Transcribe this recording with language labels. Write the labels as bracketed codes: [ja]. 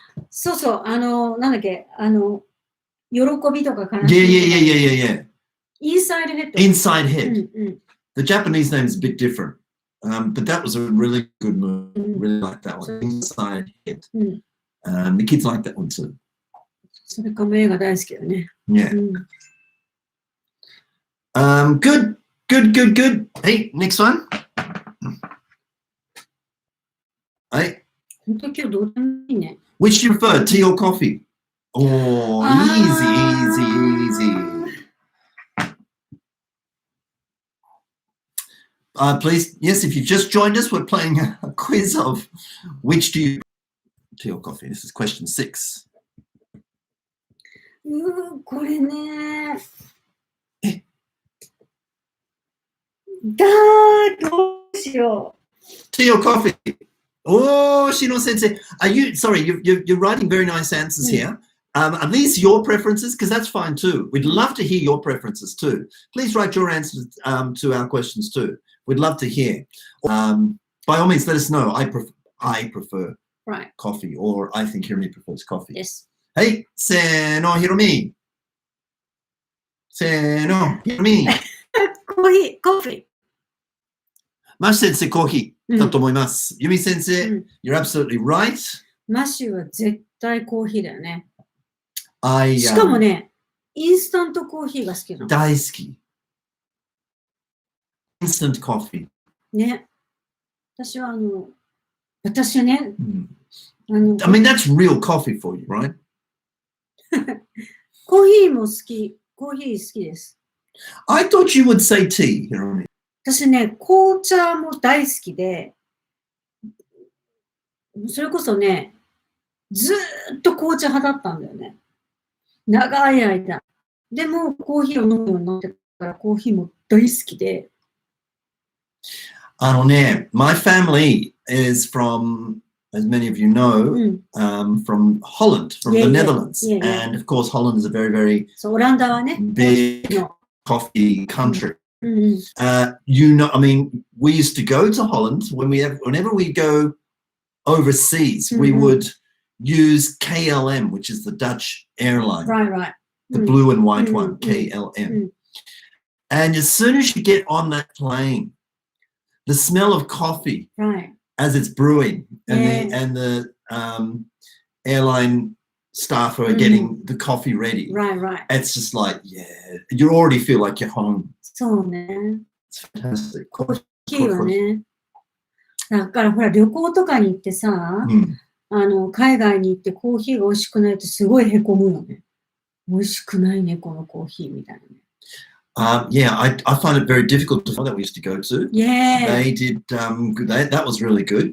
[ja] そうそう、なんだっけ喜びとか悲しみとか。 [en] Yeah. Inside Head. Inside Head. The Japanese name is a bit different. But that was a really good movie. Really liked that one. Inside Head. The kids liked that one too. [ja] それかも映画大好きだね。 [en] Yeah. Good. Hey, next one. Hey. [ja] 本当今日どうでもいいね。 [en] Which do you prefer, tea or coffee? Oh, easy. Please, yes, if you just joined us, we're playing a quiz of which do you tea or coffee? This is question 6. [ja] これね。どうしよう。 [en] Tea or coffee? Oh, Shino Sensei. Sorry, you're writing very nice answers here. Are these your preferences? Because that's fine too. We'd love to hear your preferences too. Please write your answers to our questions too. We'd love to hear. By all means, let us know. I prefer coffee, or I think Hiromi prefers coffee. Yes. Hey, se no, Hiromi. Se no, Hiromi. [ja] コーヒー。マッシュ先生、コーヒーだと思います。 [en] ユミ先生、you're absolutely right. [ja] マッシュは絶対コーヒーだよね。ししかもね、インスタントコーヒーが好きなの。大好き。 [en] Instant coffee. [ja] ね。私ね、 [en] I mean, that's real coffee for you, right? [ja] コーヒーも好き。コーヒー好きです。 [en] I thought you would say tea, Hiromi. [ja] 私ね、紅茶も大好きで、それこそね、ずーっと紅茶派だったんだよね。長い間。でも、コーヒーを飲むようになってから、コーヒーも大好きで。 [en] my family is from, as many of you know, from Holland, from the Netherlands. And of course, Holland is a very, very [ja] オランダはね、 [en] big coffee country. I mean, we used to go to Holland whenever we go overseas, we would use KLM, which is the Dutch airline. Right. The blue and white one, KLM. And as soon as you get on that plane, the smell of coffee as it's brewing and the airline staff are getting the coffee ready. Right. It's just like, you already feel like you're home. [ja] そうね。 [en] It's fantastic. [ja] コーヒーはね。だからほら、旅行とかに行ってさ、海外に行ってコーヒーが美味しくないとすごいへこむよね。美味しくないね、このコーヒーみたいなね。 [en] I find it very difficult to find that we used to go to. Yeah. They did, that was really good.